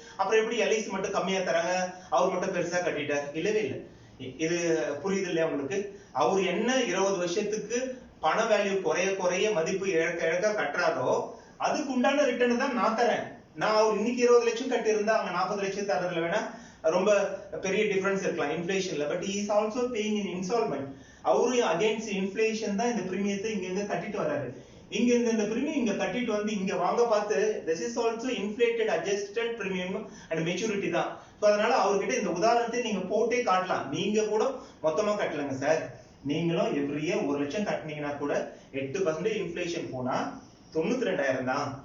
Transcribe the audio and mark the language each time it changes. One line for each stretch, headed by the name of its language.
Tamil: அப்புறம் எப்படி எல்ஐசி மட்டும் கம்மியா தராங்க, அவர் மட்டும் பெருசா கட்டிட்டார்? இல்லவே இல்லை. இது புரியுது இல்லையா உங்களுக்கு? அவர் என்ன 20 வருஷத்துக்கு பண வேல்யூ குறைய குறைய மதிப்பு இழக்க இழக்க கட்டுறாரோ அதுக்கு உண்டான ரிட்டர்ன் தான் நான் தரேன். நான் அவர் இன்னைக்கு 20 லட்சம் கட்டி இருந்தா அவங்க 40 லட்சம் தரதுல வேணா ரொம்ப பெரிய டிஃபரன்ஸ் இருக்கலாம் இன்ஃப்ளேஷன்ல.
English: But he is also paying in installment.
Tamil: அவரும் அகைன்ஸ்ட் இன்ஃப்ளேஷன் தான் இந்த பிரீமியத்தை இங்க கட்டிட்டு வராரு. இங்க இந்த பிரீமியம் இங்க கட்டிட்டு வந்து இங்க வாங்க பார்த்து
English: this is also inflated adjusted premium and maturity
Tamil: தான். சோ அதனால அவர்கிட்ட இந்த உதாரணத்தை நீங்க போட்டே காட்டலாம். நீங்க கூட மொத்தமா கட்டலங்க சார், நீங்களும் எவ்ரி இயர் 1 லட்சம் கட்டினீங்கன்னா கூட 8% இன்ஃப்ளேஷன் போனா 92,000 தான்.